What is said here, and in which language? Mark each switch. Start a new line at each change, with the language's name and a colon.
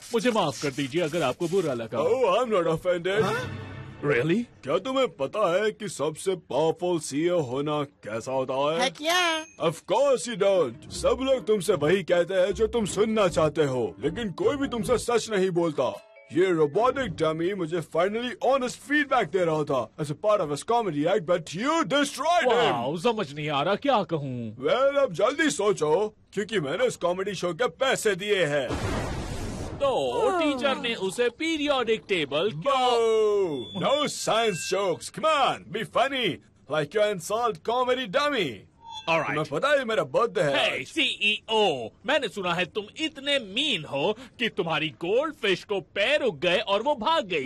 Hindi: मुझे माफ कर दीजिए अगर आपको बुरा लगा.
English: Oh, I'm not offended. Really?
Hindi: क्या तुम्हें पता है कि सबसे पावरफुल सीईओ होना कैसा होता है है? क्या?
English: Of course you don't.
Hindi: सब लोग तुमसे वही कहते हैं जो तुम सुनना चाहते हो, लेकिन कोई भी तुमसे सच नहीं बोलता. ये रोबोटिक डमी मुझे फाइनली ऑनेस्ट फीडबैक दे रहा था
English: as a part of his comedy act, but you destroyed him.
Hindi: Wow, समझ नहीं आ रहा क्या कहूँ. Well, अब जल्दी सोचो, क्योंकि मैंने इस कॉमेडी शो के पैसे दिए हैं. तो टीचर ने उसे periodic table
English: No science jokes. Come on, be funny, like you insult comedy dummy.
Hindi: तुम्हें पता है मेरा बर्थडे है. Hey, CEO, मैंने सुना है तुम इतने मीन हो कि तुम्हारी गोल्ड फिश को पैर उग गए और वो भाग गई.